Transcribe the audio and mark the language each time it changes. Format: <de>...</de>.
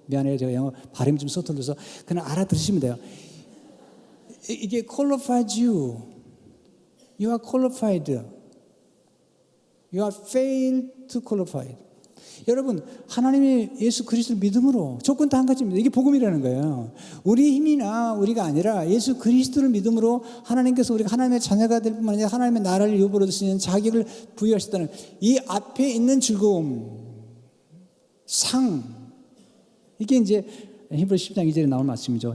<ko>미안해요, 제가 영어 발음이 좀 서툴러서 그냥 알아들으시면 돼요. 이게</ko> <en>qualified you. You are qualified. You are failed to qualified.</en> <ko>여러분, 하나님의 예수 그리스도를 믿음으로, 조건 다 한 가지입니다. 이게 복음이라는 거예요. 우리의 힘이나 우리가 아니라 예수 그리스도를 믿음으로 하나님께서 우리가 하나님의 자녀가 될 뿐만 아니라 하나님의 나라를 유업으로 얻을 수 있는 자격을 부여하셨다는, 이 앞에 있는 즐거움, 상, 이게 이제 히브리서 10장 2절에 나온 말씀이죠.</ko>